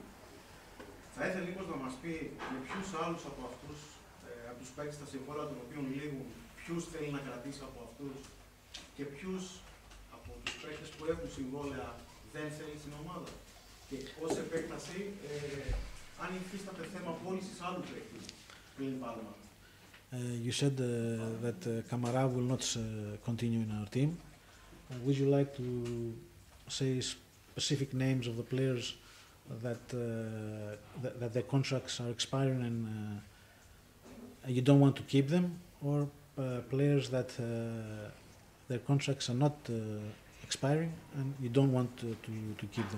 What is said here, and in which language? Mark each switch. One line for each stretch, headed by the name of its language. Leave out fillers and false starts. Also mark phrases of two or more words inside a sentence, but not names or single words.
Greek: Θα ήθελε λίγο να μας πει με ποιους άλλους από αυτούς, από τους παίκτες στα συμβόλαια των οποίων λήγουν, ποιους θέλει να κρατήσει από αυτούς και ποιους από τους παίκτες που έχουν συμβόλαια δεν θέλει στην ομάδα. Και ως επέκταση, αν υφίσταται θέμα πώλησης άλλου παίκτες πλην Πάλμα.
English: You said that Kamara will not continue in our team. Would you like to say specific names of the players that their contracts are expiring and you don't want to keep them, or players that their contracts are not expiring and you don't want to keep them?